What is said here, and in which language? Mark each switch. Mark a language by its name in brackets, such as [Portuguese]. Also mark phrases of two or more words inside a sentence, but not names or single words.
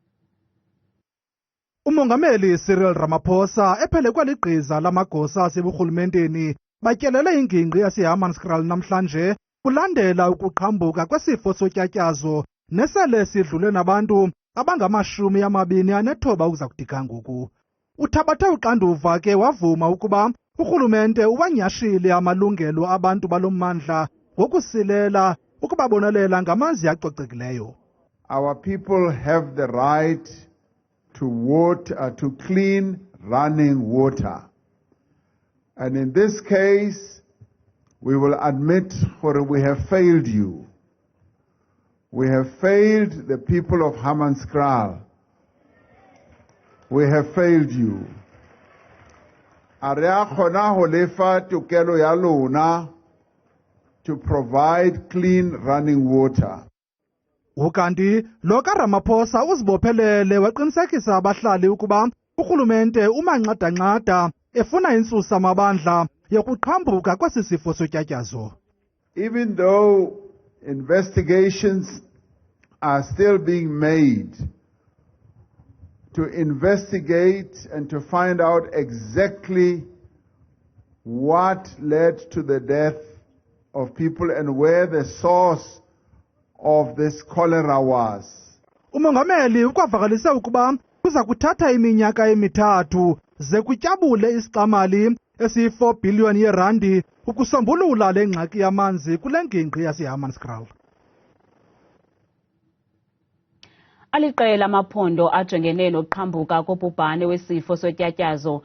[Xhosa] Umongameli Ramaphosa ephele kwaligqiza lamagosa aseburhulumenteni batyelele ingingqi yaseHammanskraal namhlanje kulandela ukuqhambuka kwesifo sotyatyazo nesele sidlule nabantu abangama-29 ukuza kuthi ga ngoku. Uthabatha uxanduva ke wavuma ukuba urhulumente uwanyashile amalungelo abantu balommandla ngokusilela ukubabonelela ngamanzi acocekileyo. [English] Our people have the right to water, to clean running water. And in this case, we will admit, for we have failed you. We have failed the people of Hammanskraal. We have failed you. [Southern Sotho] Area khona ho lefa tokelo ya lona [English] to provide clean running water. [Xhosa] Ukanti lo kaRamaphosa uzibophelele waqinisekisa abahlali ukuba urhulumente umanqada-nqada efuna intsusa mabandla yokuqhambuka kwesi sifo sotyatyazo. [English] Even though investigations are still being made to investigate and to find out exactly what led to the death of people and where the source of this cholera was. [Xhosa] Umongameli ukwavakalise ukuba kuza kuthatha iminyaka emithathu ze kutyabule isixamali esi-4 billion yeerandi ukusombulula le ngxaki yamanzi kule ngingqi yaseHammanskraal. Aliqela amaphondo ajongene nokuqhambuka kobhubhane wesifo sotyatyazo.